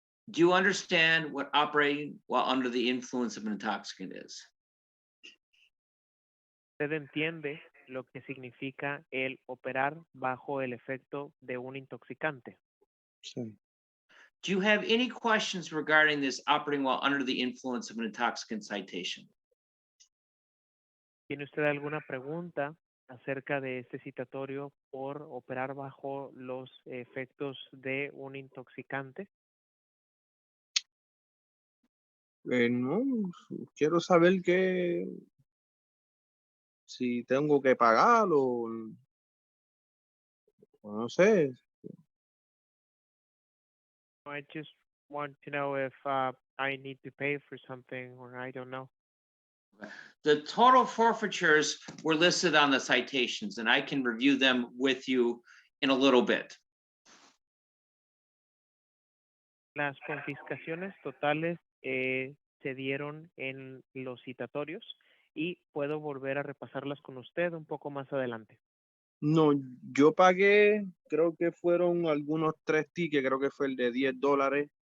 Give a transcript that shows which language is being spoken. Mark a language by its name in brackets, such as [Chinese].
[English] Do you understand what operating while under the influence of an intoxicant is? [Spanish] ¿Usted entiende lo que significa el operar bajo el efecto de un intoxicante? Sí. [English] Do you have any questions regarding this operating while under the influence of an intoxicant citation? [Spanish] ¿Tiene usted alguna pregunta acerca de este citatorio por operar bajo los efectos de un intoxicante? No, quiero saber si tengo que pagar o no sé. [English] I just want to know if I need to pay for something or I don't know. The total forfeitures were listed on the citations, and I can review them with you in a little bit. [Spanish] Las confiscaciones totales se dieron en los citatorios y puedo volver a repasarlas con usted un poco más adelante. No, yo pagué, creo que fueron algunos 3 tickets, creo que fue el de $10.